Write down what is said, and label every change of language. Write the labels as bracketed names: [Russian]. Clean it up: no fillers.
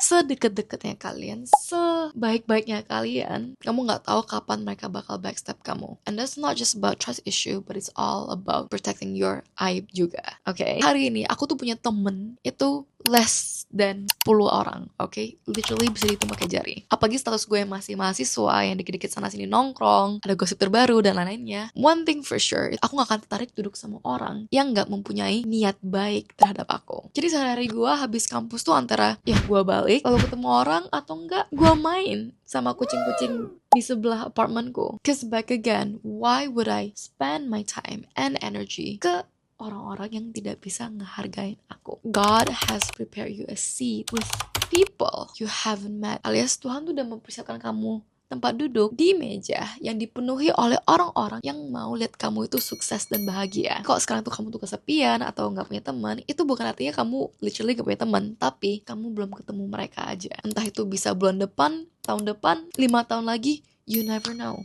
[Indonesian] Sedekat-dekatnya kalian, sebaik-baiknya kalian, kamu gak tahu kapan mereka bakal backstab kamu. [English] And that's not just about trust issue, but it's all about protecting your [Indonesian] aib juga. Okay? Hari ini aku tuh punya temen itu [English] less than 10 [Indonesian] orang, okay? Literally bisa dihitung pakai jari. Apalagi status gue masih mahasiswa yang dikit-dikit sana sini nongkrong, ada gosip terbaru dan lain-lainnya. [English] One thing for sure, [Indonesian] aku gak akan tertarik duduk sama orang yang gak mempunyai niat baik terhadap aku. Jadi sehari-hari gue habis kampus tuh antara ya gue balik, lalu ketemu orang, atau enggak gue main sama kucing-kucing di sebelah apartemenku. [English] Cause back again, why would I spend my time and energy [Indonesian] ke orang-orang yang tidak bisa ngehargain aku? [English] God has prepared you a seat with people you haven't met. [Indonesian] Alias Tuhan tuh udah mempersiapkan kamu tempat duduk di meja yang dipenuhi oleh orang-orang yang mau lihat kamu itu sukses dan bahagia. Kok sekarang tuh kamu tuh kesepian atau gak punya teman, itu bukan artinya kamu literally gak punya teman, tapi kamu belum ketemu mereka aja. Entah itu bisa bulan depan, tahun depan, 5 tahun lagi, [English] you never know.